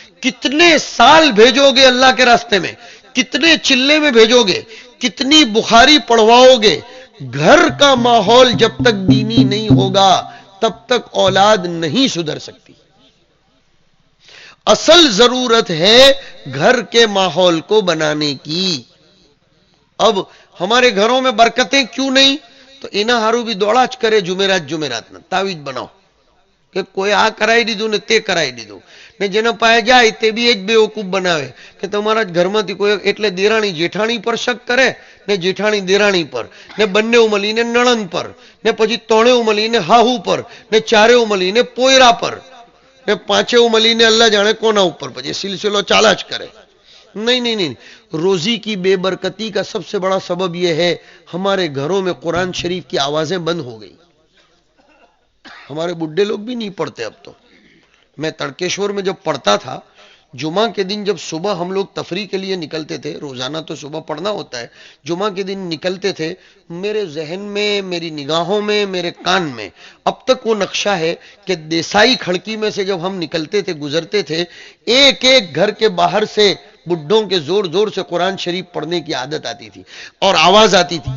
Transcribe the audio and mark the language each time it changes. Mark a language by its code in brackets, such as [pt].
[ur] کتنے سال بھیجو گے اللہ کے راستے میں، کتنے چلے میں بھیجو گے، کتنی بخاری پڑھواؤ گے، گھر کا ماحول جب تک دینی نہیں ہوگا تب تک اولاد نہیں سدھر سکتی. اصل ضرورت ہے گھر کے ماحول کو بنانے کی. اب ہمارے گھروں میں برکتیں کیوں نہیں؟ [gu] تو انہا ہارو بھی دوڑاچ کرے جمعرات نہ تعویذ بناؤ کہ کوئی آ کرائی دیدو نے تے کرائی دیدو ને જેને પાએ જાય તે બી એક બેવકૂફ બનાવે કે તમારા ઘરમાંથી કોઈ એટલે દેરાણી જેઠાણી પર શક કરે ને જેઠાણી દેરાણી પર ને બંને મળીને નણંદ પર ને પછી ત્રણેય મળીને હાહુ પર ને ચારેય મળીને પોયરા પર ને પાંચેય મળીને અલ્લાહ જાણે કોના ઉપર, પછી સિલસિલો ચાલા જ કરે. [ur] نہیں. روزی کی بے برکتی کا سب سے بڑا سبب یہ ہے ہمارے گھروں میں قرآن شریف کی آوازیں بند ہو گئی. ہمارے بڈھے لوگ بھی نہیں پڑھتے اب تو. میں تڑکیشور میں جب پڑھتا تھا، جمعہ کے دن جب صبح ہم لوگ تفریح کے لیے نکلتے تھے، روزانہ تو صبح پڑھنا ہوتا ہے، جمعہ کے دن نکلتے تھے، میرے ذہن میں، میری نگاہوں میں، میرے کان میں اب تک وہ نقشہ ہے کہ دیسائی کھڑکی میں سے جب ہم نکلتے تھے، گزرتے تھے، ایک ایک گھر کے باہر سے بڈھوں کے زور زور سے قرآن شریف پڑھنے کی عادت آتی تھی اور آواز آتی تھی.